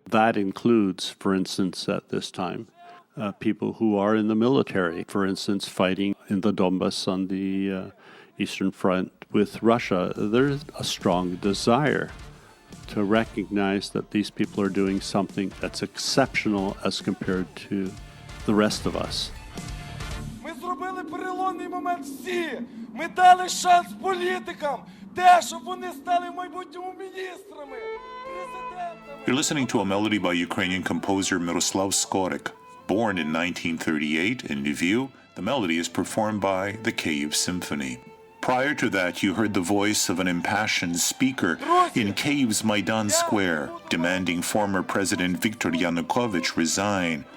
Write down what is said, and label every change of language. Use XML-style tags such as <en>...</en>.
<en>That includes, for instance, at this time, people who are in the military, for instance, fighting in the Donbass on the Eastern Front with Russia. There's a strong desire to recognize that these people are doing something that's exceptional as compared to the rest of us.</en> <uk>Ми зробили переломний момент всі. Ми дали шанс політикам, те, щоб вони стали в майбутньому міністрами, президентами.</uk> <en>You're listening to a melody by Ukrainian composer Miroslav Skorik. Born in 1938 in Lviv, the melody is performed by the Kyiv Symphony. Prior to that, you heard the voice of an impassioned speaker in Kyiv's Maidan Square, demanding former President Viktor Yanukovych resign.</en>